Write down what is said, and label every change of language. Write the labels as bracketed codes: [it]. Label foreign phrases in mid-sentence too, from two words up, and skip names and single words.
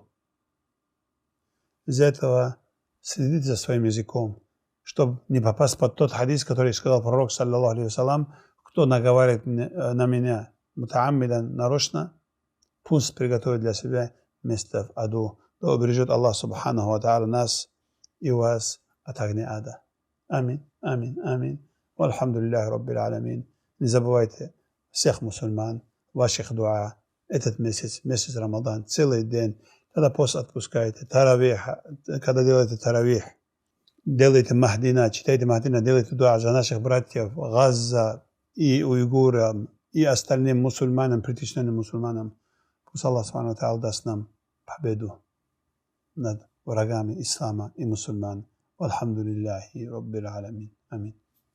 [ru] Из-за этого следите за своим языком, чтобы не попасть под тот хадис, который сказал пророк, [ar] صلى الله عليه وسلم, [ru] кто наговаривает на меня мутааммидан, нарочно, пусть приготовит для себя место в аду. Да убережет Аллах [ar] سبحانه وتعالى [ru] нас и вас от огня ада. [ar] آمين آمين آمين. والحمد لله رب العالمين. [ru] Не забывайте всех мусульман, ваших дуа. Этот месяц, месяц Рамадан, целый день, когда пост отпускаете, таравих, когда делаете таравих, делайте махдина, читайте махдина, делайте дуа за наших братьев Газа и уйгурам, и остальным мусульманам, притесненным мусульманам. Пусть Аллах [ar] سبحانه وتعالى [ru] даст нам победу над врагами ислама и мусульман. [ar] والحمد لله رب العالمين. Амин.